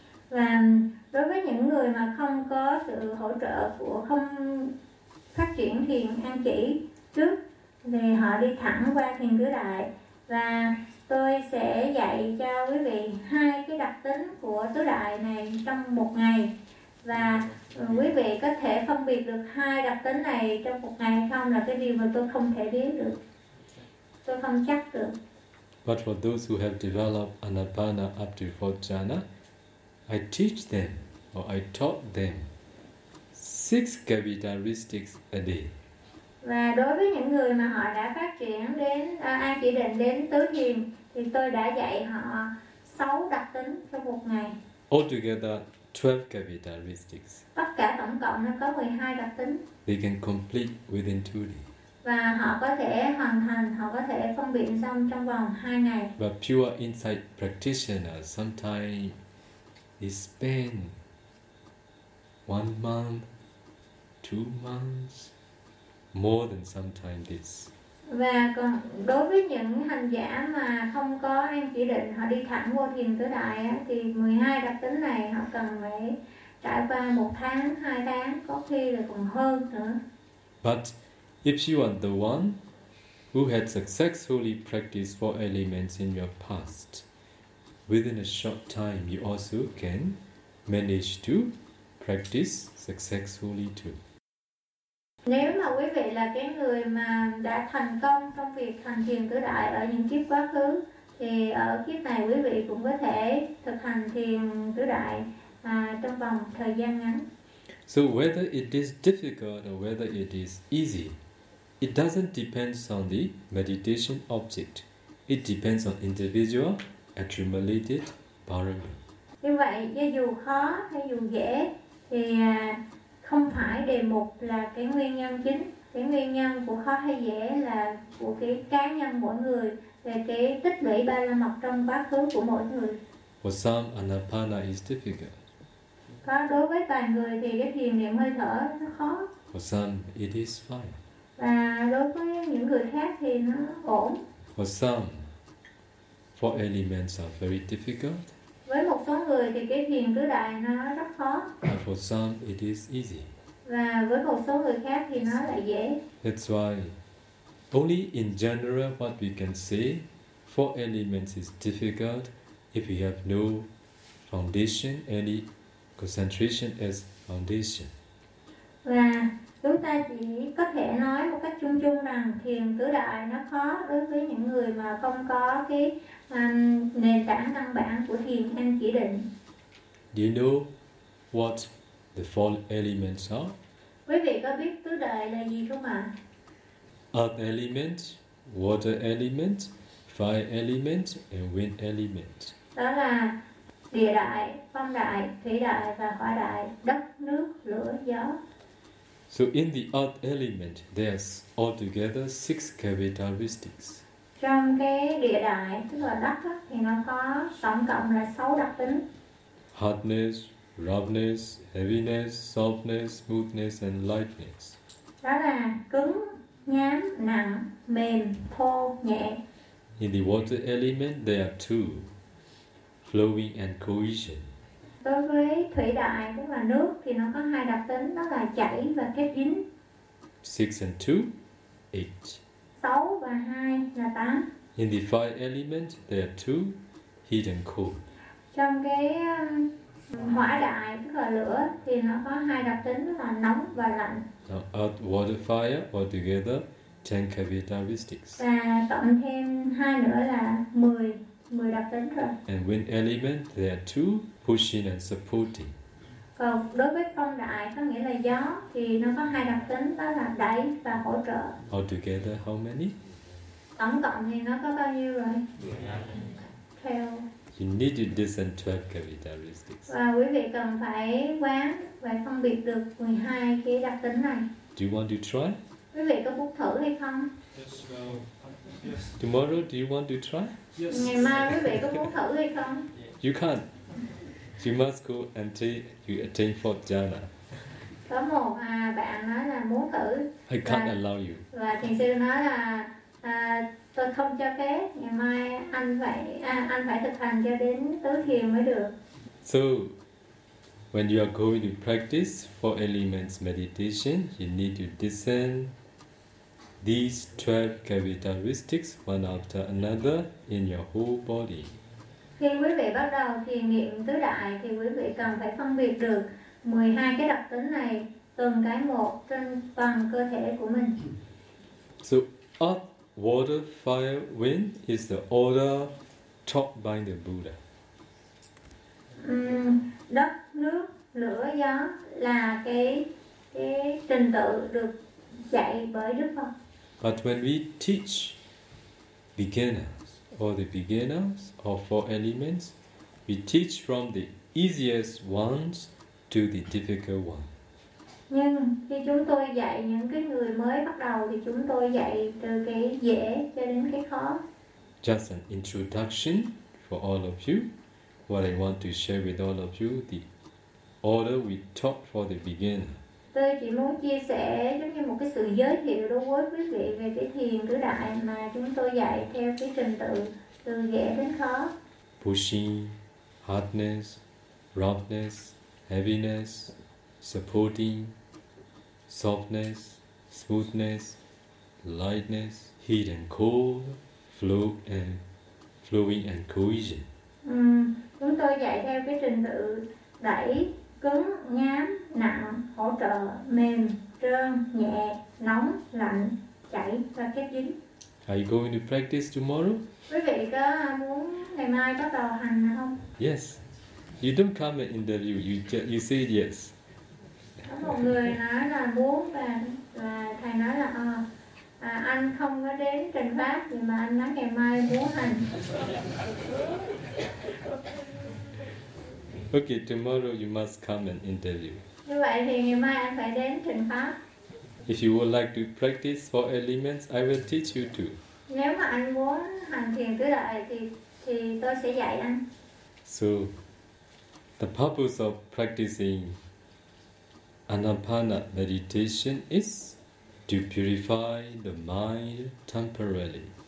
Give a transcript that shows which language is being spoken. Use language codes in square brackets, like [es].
[vi] Và đối với những người mà không có sự hỗ trợ của không phát triển thiền an chỉ trước thì họ đi thẳng qua thiền tứ đại, và tôi sẽ dạy cho quý vị hai cái đặc tính của tứ đại này trong một ngày, và quý vị có thể phân biệt được hai đặc tính này trong một ngày không là cái điều mà tôi không thể biết được, tôi không chắc được. [en] But for those who have developed anapana up to fourth jhana, I teach them, or I taught them, six characteristics a day. [vi] Và đối với những người mà họ đã phát triển đến an chỉ định đến tứ thiền, thì tôi đã dạy họ sáu đặc tính trong một ngày. [en] Altogether, 12 characteristics. [vi] Tất cả tổng cộng nó có 12 đặc tính. [en] They can complete within 2 days. [vi] Và họ có thể hoàn thành, họ có thể phân biệt xong trong vòng 2 ngày. [en] But pure insight practitioner sometimes they spend 1 month, 2 months, more than sometimes this. [vi] Và còn đối với những hành giả mà không có an chỉ định, họ đi thẳng vô thiền tứ đại á, thì 12 đặc tính này họ cần phải trải qua 1 tháng, 2 tháng, có khi là còn hơn nữa. [en] But if you are the one who had successfully practiced 4 elements in your past, within a short time, you also can manage to practice successfully too. [vi] Nếu mà quý vị là cái người mà đã thành công trong việc hành thiền tứ đại ở những kiếp quá khứ, thì ở kiếp này quý vị cũng có thể thực hành thiền tứ đại trong vòng thời gian ngắn. [en] So whether it is difficult or whether it is easy, it doesn't depend on the meditation object. It depends on individual accumulated parami. [vi] Như vậy, dù khó hay dù dễ thì không phải đề mục là cái nguyên nhân chính. Cái nguyên nhân của khó hay dễ là của cái cá nhân mỗi người, về cái tích lũy ba la mật trong quá khứ của mỗi người. [en] For some, anapana is difficult. [vi] Có đối với vài người thì cái thiền niệm hơi thở nó khó. [en] For some, it is fine. [vi] Và đối với những người khác thì nó ổn. [en] For some, 4 elements are very difficult. [vi] Với một số người thì cái thiền tứ đại nó rất khó. [en] And for some, it is easy. [vi] Và với một số người khác thì nó lại dễ. [en] That's why, only in general, what we can say, 4 elements is difficult if we have no foundation, any concentration as foundation. [vi] Và chúng ta chỉ có thể nói một cách chung chung rằng thiền tứ đại nó khó đối với những người mà không có cái nền tảng căn bản của thiền theo chỉ định. [en] Do you know what the four elements are? [vi] Quý vị có biết tứ đại là gì không ạ? [en] Earth element, water element, fire element and wind element. [vi] Đó là địa đại, phong đại, thủy đại và hỏa đại, đất, nước, lửa, gió. [en] So in the earth element, there's altogether six characteristics. [vi] Trong cái địa đại, tức là đất đó, thì nó có tổng cộng là 6 đặc tính. [en] Hardness, roughness, heaviness, softness, smoothness and lightness. [vi] Đó là cứng, nhám, nặng, mềm, thô, nhẹ. [en] In the water element, there are two, flowing and cohesion. [vi] Đối với thủy đại, tức là nước, thì nó có hai đặc tính, đó là chảy và kết dính. [en] 6 and 2, 8. [vi] 6 và 2 là 8. [en] In the fire element, there are two, heat and cold. [vi] Trong cái hỏa đại, tức là lửa, thì nó có hai đặc tính, đó là nóng và lạnh. [en] Now, earth, water, fire, altogether, 10 characteristics. [vi] Và tổng thêm hai nữa là 10 đặc tính rồi. [en] And wind element, there are two, pushing and supporting. [vi] Còn đối với phong đại có nghĩa là gió thì nó có hai đặc tính, đó là đẩy và hỗ trợ. [en] Altogether how many? [vi] Tổng cộng thì nó có bao nhiêu rồi? [en] 12. You need to discern 12 characteristics. [vi] Và quý vị cần phải quán và phân biệt được 12 cái đặc tính này. [en] Do you want to try? [vi] Quý vị có muốn thử hay không? [en] Yes. Tomorrow do you want to try? Yes. [vi] Ngày mai quý vị có muốn thử hay không? [en] You can't. You must go until you attain fourth jhana. [vi] Có một bạn nói là muốn thử. [en] I can't allow you. [vi] Và thiền sư nói là tôi không cho phép. Ngày mai anh phải thực hành cho đến tứ thiền mới được. [en] So, when you are going to practice four elements meditation, you need to discern these 12 characteristics one after another in your whole body. [vi] Khi quý vị bắt đầu thiền niệm tứ đại thì quý vị cần phải phân biệt được 12 cái đặc tính này từng cái một trên toàn cơ thể của mình. [en] So earth, water, fire, wind is the order taught by the Buddha. [vi] Đất, nước, lửa, gió là cái trình tự được dạy bởi Đức Phật. [en] But when we teach beginners or the beginners of four elements, we teach from the easiest ones to the difficult ones. [vi] Nhưng khi chúng tôi dạy những cái người mới bắt đầu thì chúng tôi dạy từ cái dễ cho đến cái khó. [en] Just an introduction for all of you. What I want to share with all of you, the order we taught for the beginner. [vi] Tôi chỉ muốn chia sẻ giống như một cái sự giới thiệu đối với quý vị về cái thiền tứ đại mà chúng tôi dạy theo cái trình tự từ dễ đến khó. [en] Pushing, hardness, roughness, heaviness, supporting, softness, smoothness, lightness, heat and cold, flowing and cohesion. [vi] Chúng tôi dạy theo cái trình tự đẩy, cứng, nhám, nặng, hỗ trợ, mềm, trơn, nhẹ, nóng, lạnh, chảy và kết dính. [en] Are you going to practice tomorrow? [vi] Quý vị có muốn ngày mai bắt đầu hành không? [en] Yes. You don't come and interview, you say yes. [vi] Có một người nói là muốn và thầy nói là anh không có đến trình pháp nhưng mà anh nói ngày mai muốn hành. [en] Okay, tomorrow you must come and interview. [vi] Như vậy thì ngày mai anh phải đến trình pháp. [en] If you would like to practice four elements, I will teach you too. [vi] Nếu mà anh muốn hành thiền tứ đại thì tôi sẽ dạy anh. [en] So, the purpose of practicing Anapana meditation is to purify the mind temporarily.